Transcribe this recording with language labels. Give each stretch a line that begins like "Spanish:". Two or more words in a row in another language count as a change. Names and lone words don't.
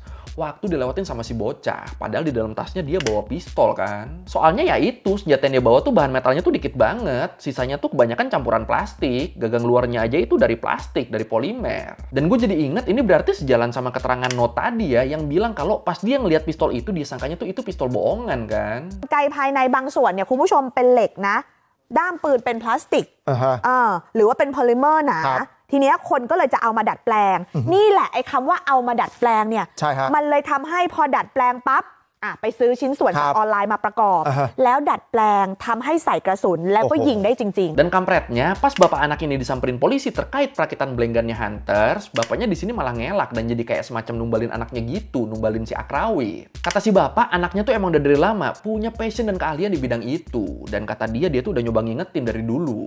Indonesian: Waktu dilewatin sama si bocah, padahal di dalam tasnya dia bawa pistol kan. Soalnya ya itu, senjata yang dia bawa tuh bahan metalnya tuh dikit banget. Sisanya tuh kebanyakan campuran plastik. Gagang luarnya aja itu dari plastik, dari polimer. Dan gue jadi inget ini berarti sejalan sama keterangan Note tadi ya, yang bilang kalau pas dia ngelihat pistol itu, dia sangkanya tuh itu pistol bohongan kan.
Thai: ไกลภายในบางส่วนเนี่ยคุณผู้ชมเป็นเหล็กนะด้ามปืนเป็นพลาสติกหรือว่าเป็นโพลิเมอร์หนาทีเนี้ยคนก็เลยจะเอามาดัดแปลงนี่แหละไอ้คำว่าเอามาดัดแปลงเนี่ยมันเลยทำให้พอดัดแปลงปั๊บไปซื้อชิ้นส่วนจากออนไลน์มาประกอบแล้วดัดแปลงทำให้ใส่กระสุนแล้วก็ยิงได้จริงๆ
Indonesian: Dan kampretnya pas bapak anak ini disamperin polisi terkait perakitan
English: blank gunnya
Indonesian: Hunters, bapaknya di sini malah ngelak dan jadi kayak semacam numbalin anaknya gitu, numbalin si Akrawit. Kata si bapak, anaknya tuh emang udah dari lama punya passion dan keahlian di bidang itu, dan kata dia tuh udah nyoba ngingetin dari dulu.